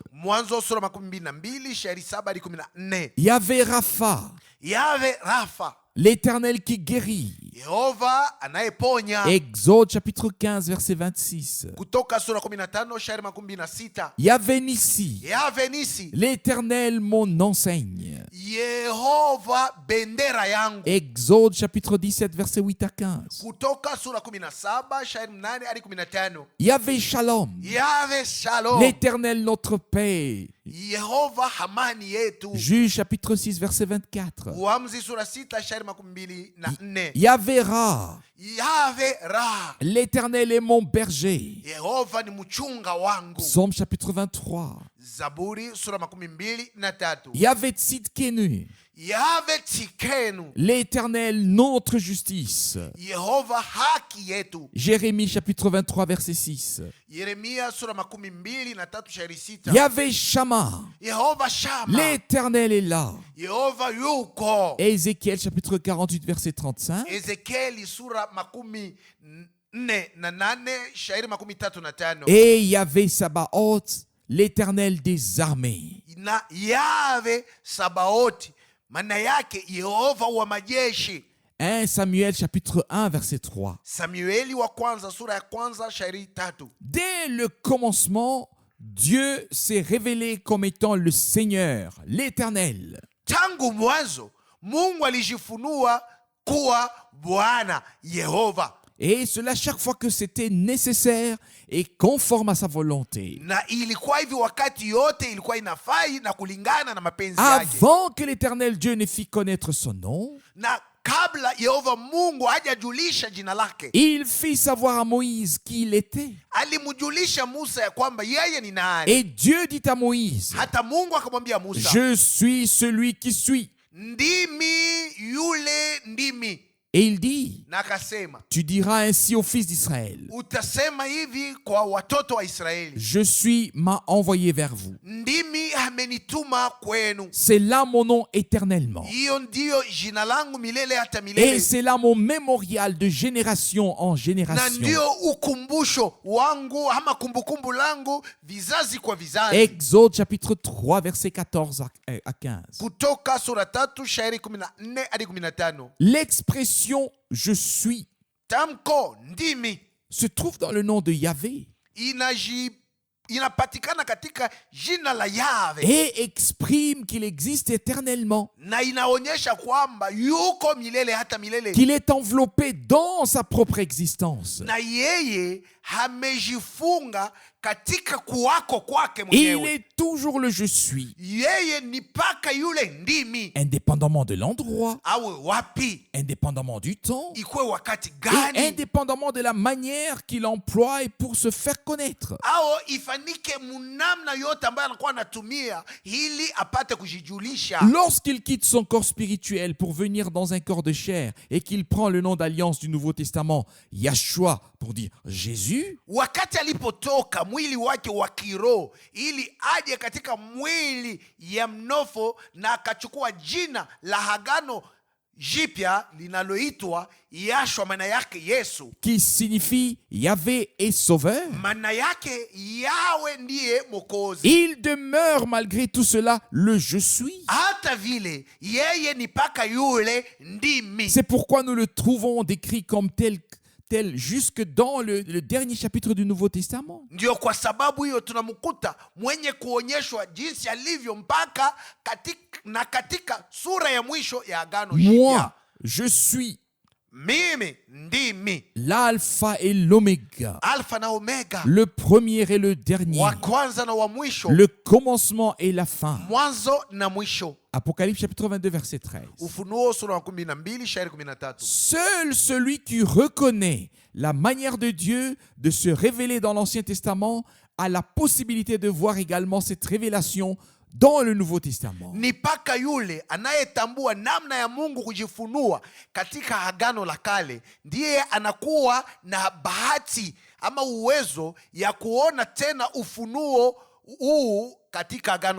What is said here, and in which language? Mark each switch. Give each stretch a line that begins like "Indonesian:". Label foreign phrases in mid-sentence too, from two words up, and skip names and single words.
Swahili: Mwanzo sura 22 shairi 7 hadi 14.
French: Yahvé Rapha, Yahweh Rafa, l'Éternel qui guérit.
Swahili: Yehova anayeponya.
French: Exode chapitre 15 verset 26.
Swahili: Kutoka sura 15 shairi 26.
French: Yahvé Nissi, Yahweh Nisi, l'Éternel mon enseigne.
Swahili: Yehova bendera yangu.
French: Exode chapitre 17 verset 8 à 15.
Swahili: Kutoka sura 17 shairi 8 hadi 15.
French: Yahvé Shalom, Yahweh Shalom, l'Éternel notre paix.
Swahili: Yehova hamani yetu.
French: Juge chapitre 6 verset 24.
Swahili: Uamuzi sura 6 shairi 24.
French: Yahvé Ra, Yahweh Ra, l'Éternel est mon berger.
Swahili: Yehova ni mchunga wangu.
French: Psaume chapitre 23.
Swahili: Zaburi sura 23.
French: Yahvé Tzidkenu, Yahweh Tsikenu, l'Éternel notre justice.
Swahili: Yehova haki yetu.
French: Jérémie chapitre 23 verset 6.
Swahili: Yeremia sura 23 shairi 6.
French: Yahvé Shama, Yehova Shama, l'Éternel est là.
Swahili: Yehova yuko.
French: Ézéchiel chapitre 48 verset 35.
Swahili: Ezekieli sura 48 shairi 35.
French: Et Yahvé Sabaoth, l'Éternel des armées.
Swahili: Na Yahweh Sabaoti, maana yake Yehova wa majeshi.
French: 1 Samuel chapitre 1 verset 3.
Swahili: Samueli wa kwanza sura ya kwanza shairi 3.
French: Dès le commencement, Dieu s'est révélé comme étant le Seigneur, l'Éternel.
Swahili: Tangu mwanzo Mungu alijifunua kuwa Bwana Yehova,
French: Et cela chaque fois que c'était nécessaire et conforme à sa volonté.
Swahili: na ilikuwa hivi wakati yote ilikuwa inafai na kulingana na mapenzi yake.
French: Avant que l'Éternel Dieu ne fît connaître son nom,
Swahili: Na kabla Yehova Mungu hajajulisha jina lake,
French: il fit savoir à Moïse qui il était.
Swahili: alimjulisha Musa ya kwamba yeye ni nani.
French: Et Dieu dit à Moïse,
Swahili: Hata Mungu akamwambia Musa,
French: je suis celui qui suis.
Swahili: ndimi yule ndimi.
French: Et il dit,
Swahili: Na akasema,
French: tu diras ainsi aux fils d'Israël,
Swahili: utasema hivi kwa watoto wa Israeli,
French: je suis m'a envoyé vers vous.
Swahili: ndimi amenituma kwenu.
French: C'est là mon nom éternellement.
Swahili: Hiyo ndiyo jina langu milele hata
French: Et
Swahili: milele,
French: c'est là mon mémorial de génération en
Swahili: na
French: génération.
Swahili: ndiyo ukumbusho wangu ama kumbukumbu langu vizazi kwa vizazi.
French: Exode chapitre 3 verset 14 à 15.
Swahili: Kutoka sura 3 shairi 14 hadi 15.
French: L'expression je suis
Swahili: Tamko ndimi
French: se trouve dans le nom de Yahvé
Swahili: inapatikana katika jina la Yahve,
French: et exprime qu'il existe éternellement,
Swahili: na inaonyesha kwamba yuko milele hata milele,
French: qu'il est enveloppé dans sa propre existence.
Swahili: na yeye amejifunga katika kuwako kwake
French: Il
Swahili: mwenyewe.
French: est toujours le je suis,
Swahili: Yeye ni paka yule ndimi,
French: indépendamment de l'endroit,
Swahili: awe wapi,
French: indépendamment du temps,
Swahili: ikuwe wakati
French: et
Swahili: gani,
French: indépendamment de la manière qu'il emploie pour se faire connaître.
Swahili: au ifanike munamna yote ambayo anakuwa anatumia ili apate kujijulisha.
French: Lorsqu'il quitte son corps spirituel pour venir dans un corps de chair et qu'il prend le nom d'alliance du Nouveau Testament, Yahshua, pour dire Jésus,
Swahili: Wakati alipotoka mwili wake wa kiroho ili aje katika mwili ya mnofo na akachukua jina la agano jipya linaloitwa Yahshua, maana yake Yesu,
French: qui signifie Yahvé est sauveur,
Swahili: maana yake Yawe ndiye Mwokozi.
French: il demeure malgré tout cela le je suis.
Swahili: Hata vile yeye ni paka yule ndimi.
French: C'est pourquoi nous le trouvons décrit comme tel jusque dans le dernier chapitre du Nouveau Testament.
Swahili: Ndio kwa sababu hiyo tunamkuta mwenye kuonyeshwa jinsi alivyo mpaka katika sura ya mwisho ya agano
French: Moi,
Swahili: jipya.
French: je suis
Swahili: Mimi ndimi
French: l'alpha et l'oméga,
Swahili: Alfa na Omega,
French: le premier et le dernier,
Swahili: wa kwanza na wa mwisho,
French: le commencement et la fin.
Swahili: mwanzo na mwisho.
French: Apocalypse chapitre 22 verset 13.
Swahili: Ufunuo sura ya 12 shairi 13.
French: Seul celui qui reconnaît la manière de Dieu de se révéler dans l'Ancien Testament a la possibilité de voir également cette révélation dans le Nouveau Testament.
Swahili: Ni paka yule anayetambua namna ya Mungu kujifunua katika agano la kale ndiye anakuwa na bahati ama uwezo ya kuona tena ufunuo huu katika agano